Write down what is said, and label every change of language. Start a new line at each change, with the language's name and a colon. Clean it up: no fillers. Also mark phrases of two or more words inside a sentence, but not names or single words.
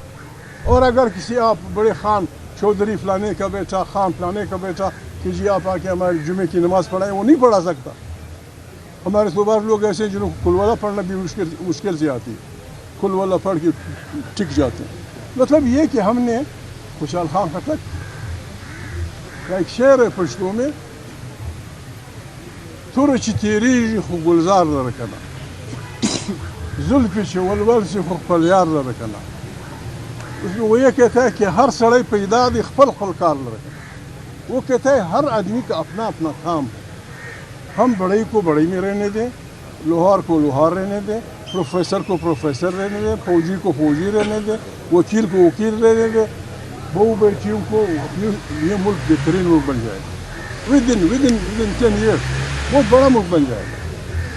Urdu: اور اگر کسی آپ بڑے خان چودھری فلانے کا بیٹا، خان فلانے کا بیٹا کہ جی آپ آ کے ہمارے جمعے کی نماز پڑھائیں، وہ نہیں پڑھا سکتا۔ ہمارے صوبہ لوگ ایسے ہیں جنہوں کو کل والا پڑھنا بھی مشکل سے آتی ہے، کل والا پڑھ کے ٹک جاتے ہیں۔ مطلب یہ کہ ہم نے خوشحال خان خٹک کا ایک شعر ہے پشتو میں،
Pashto: ترچ تیریږي خو گلزار لره کنه، زلفی چې ولول سی خو خپل یار لره کنه۔
Urdu: اس میں وہ یہ کہتا ہے کہ
Pashto: ہر سڑے پیدا دی خپل خپل کار لره کنه۔
Urdu: وہ کہتا ہے ہر آدمی کا اپنا اپنا کام ہے، ہم بڑئی کو بڑئی میں رہنے دیں، لوہار کو لوہار رہنے دیں، پروفیسر کو پروفیسر رہنے دیں، فوجی کو فوجی رہنے دیں، وکیل کو وکیل رہنے دیں، بہو بیٹیوں کو یہ ملک بہترین ملک بن جائے گا
English: within 10 years,
Urdu: بہت بڑا ملک بن جائے گا۔